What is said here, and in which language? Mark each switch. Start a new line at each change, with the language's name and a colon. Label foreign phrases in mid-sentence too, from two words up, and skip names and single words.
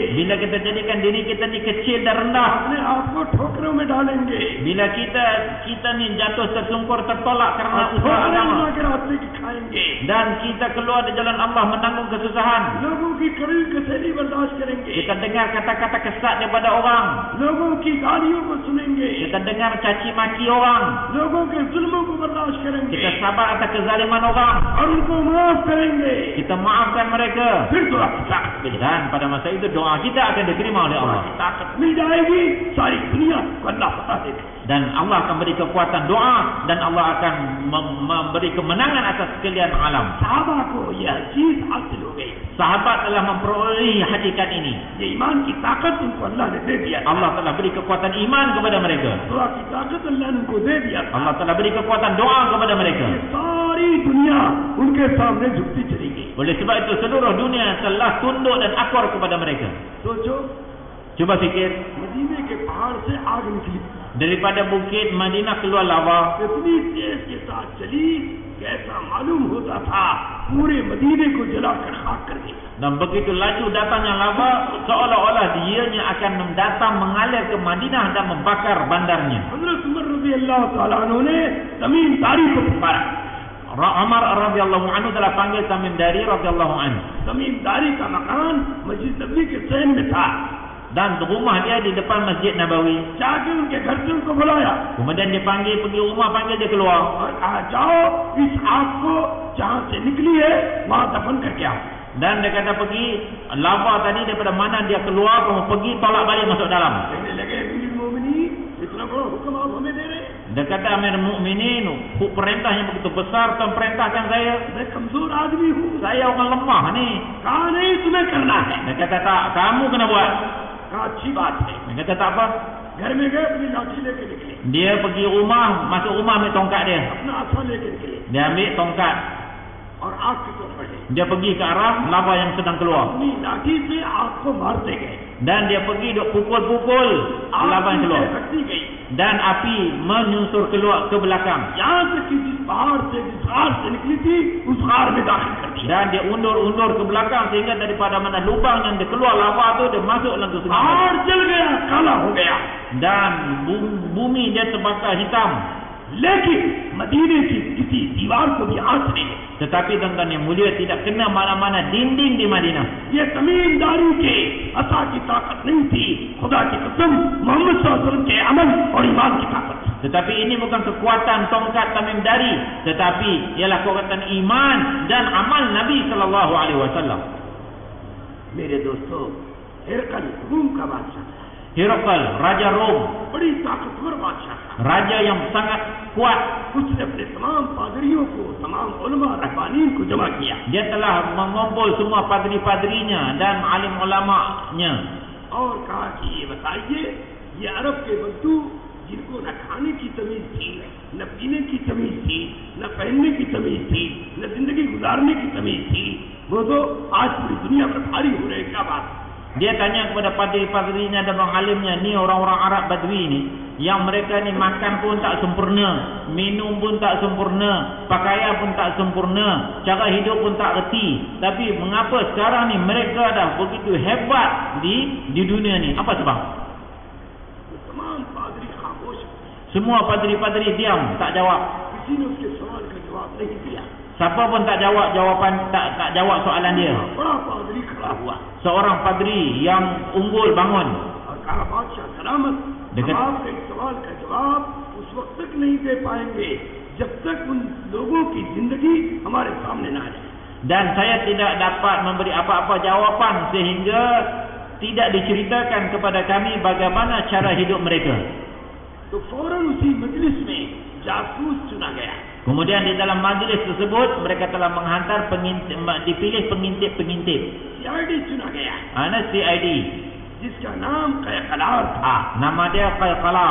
Malay: bila kita jadikan diri kita ni kecil dan rendah,
Hindi: अपने आप को ठोकरों में डालेंगे,
Malay: bila kita ni jatuh tersungkur tertolak kerana usaha
Hindi: ठोकरें
Malay: agama,
Hindi: अल्लाह के रास्ते की खाएंगे,
Malay: dan kita keluar di jalan Allah menanggung kesusahan,
Hindi: लोगों की कड़ी कसेली बर्दाश्त करेंगे,
Malay: kita dengar kata-kata kesat daripada orang,
Hindi: लोगों की गालियों को सुनेंगे,
Malay: kita dengar caci maki orang,
Hindi: लोगों के जुल्मों को बर्दाश्त करेंगे,
Malay: kita sabar atas kezaliman orang,
Hindi: और उनको माफ करेंगे.
Malay: kita maafkan mereka,
Hindi: फिर दुआ की ताकत मिलेगी.
Malay: dan pada masa itu doa kita akan diterima oleh
Hindi: दुआ
Malay: Allah,
Hindi: की ताकत मिल जाएगी, सारी दुनिया को अल्लाह पता देगा.
Malay: dan Allah akan beri kekuatan doa, dan Allah akan memberi kemenangan atas sekalian alam.
Hindi: साहबा को यह चीज हासिल हो गई.
Malay: sahabat telah memperolehi hakikat ini.
Hindi: ये ईमान की ताकत उनको अल्लाह ने दे दिया।
Malay: Allah telah beri kekuatan iman kepada mereka.
Hindi: दुआ की ताकत अल्लाह ने उनको दे दिया।
Malay: Allah telah beri kekuatan doa kepada mereka.
Hindi: ये सारी दुनिया उनके सामने झुकती चली गई।
Malay: Oleh sebab itu seluruh dunia telah tunduk dan akur kepada mereka.
Hindi: सोचो,
Malay: Cuba fikir,
Hindi: मदीने के पहाड़ से आग निकली,
Malay: daripada bukit Madinah keluar lava.
Hindi: इतनी तेज के साथ चली कि ऐसा मालूम होता था पूरे मदीने को जलाकर खाक कर देगा।
Malay: Dan begitu laju datangnya lava, seolah-olah dianya akan datang mengalir ke Madinah dan membakar bandarnya.
Hindi: हज़रत उमर
Arabic: رضي الله تعالى عنه
Hindi: ने तमीम दारी को पुकारा।
Malay: Umar
Arabic: رضي الله عنه
Malay: telah panggil Tamim Dari
Arabic: رضي الله عنه.
Hindi: तमीम दारी का मकान मस्जिद नबवी के सहन में था।
Malay: Dan rumah dia di depan Masjid Nabawi.
Hindi: जाके उनके घर से उनको बुलाया
Malay: Kemudian dia panggil, pergi rumah, panggil dia keluar.
Hindi: और कहा जाओ इस आग को जहाँ से निकली है वहाँ दफन करके आओ।
Malay: Dan dia kata pergi, lava tadi daripada mana dia keluar, kamu pergi tolak balik masuk dalam.
Hindi: कहने लगे
Arabic: أمير المؤمنين
Hindi: इतना बड़ा हुक्म आप हमें दे रहे हैं?
Malay: Dia kata Amir Mukminin, perintah yang begitu besar tuan perintahkan saya.
Hindi: मैं कमजोर आदमी हूँ।
Malay: Saya orang lemah ni.
Hindi: कहा नहीं तुम्हें करना है।
Malay: Dia kata tak, kamu kena buat.
Hindi: कहा अच्छी बात है।
Malay: Dia kata tak apa.
Hindi: घर में गए अपनी लाठी लेके निकले,
Malay: Dia pergi rumah, masuk rumah ambil tongkat dia.
Hindi: अपना आसा लेके निकले
Malay: Dia ambil tongkat.
Hindi: और आग की तरफ बढ़े।
Malay: Dia pergi ke arah lava yang sedang keluar.
Hindi: अपनी लाठी से आग को मारते गए।
Malay: Dan dia pergi duk pukul-pukul lava yang keluar.
Hindi: बढ़ती गई
Malay: Dan api menyusur keluar ke belakang.
Hindi: यहाँ से कि जिस पहाड़ से जिस खार से निकली थी उस खार में दाखिल कर दिया।
Malay: Dan dia undur-undur ke belakang sehingga daripada mana lubang yang dia keluar lava tu, dia masuk dalam tu sungai.
Hindi: पहाड़ जल गया, काला हो गया।
Malay: Dan bumi dia terbakar hitam.
Hindi: लेकिन मदीने की किसी दीवार को भी आंच नहीं लगी।
Malay: Tetapi tuan-tuan yang mulia, tidak kena mana-mana dinding di Madinah.
Hindi: ये तमीमदारी के अता की ताकत नहीं थी, खुदा की कसम मोहम्मद
Arabic: صلى الله عليه وسلم
Hindi: के अमल और ईमान की ताकत।
Malay: Tetapi ini bukan kekuatan tongkat Tamim Dari, tetapi ialah kekuatan iman dan amal Nabi
Arabic: صلى الله عليه وسلم.
Hindi: मेरे दोस्तों, हिरकल रूम का बादशाह,
Malay: Herakl, Raja Rom,
Hindi: बड़ी ताकतवर बादशाह था।
Malay: raja yang sangat kuat.
Hindi: उसने अपने तमाम पादरियों को, तमाम उलमा रहबानीन को जमा किया
Malay: Dia telah mengumpul semua padri-padrinya dan alim ulamanya.
Hindi: और कहा कि ये बताइए, ये अरब के बद्दू जिनको न खाने की तमीज थी, न पीने की तमीज थी, न पहनने की तमीज थी, न जिंदगी गुजारने की तमीज थी, वो तो आज पूरी दुनिया पर भारी हो रहे। क्या बात?
Malay: Dia tanya kepada padri-padrinya dan orang alimnya, ni orang-orang Arab Badui ni, yang mereka ni makan pun tak sempurna, minum pun tak sempurna, pakaian pun tak sempurna, cara hidup pun tak reti. Tapi mengapa sekarang ni mereka dah begitu hebat di dunia ni? Apa sebab?
Hindi: तमाम पादरी खामोश,
Malay: Semua padri-padri diam, tak jawab.
Hindi: किसी ने उसके सवाल का जवाब नहीं दिया।
Malay: Siapa pun tak jawab jawapan, tak jawab soalan dia.
Hindi: बड़ा पादरी खड़ा हुआ
Malay: Seorang padri yang unggul bangun.
Hindi: और कहा, बादशाह सलामत, हम आपके इस सवाल का जवाब उस वक्त तक नहीं दे पाएंगे जब तक उन लोगों की जिंदगी हमारे सामने ना आ जाए।
Malay: Dan saya tidak dapat memberi apa-apa jawapan sehingga tidak diceritakan kepada kami bagaimana cara hidup mereka.
Hindi: तो फौरन उसी मजलिस में जासूस चुना गया।
Malay: Kemudian di dalam majlis tersebut mereka telah menghantar dipilih pengintip-pengintip.
Hindi: CID चुना गया,
Malay: CID,
Hindi: जिसका नाम कैकलार था।
Malay: nama dia Qayqalar,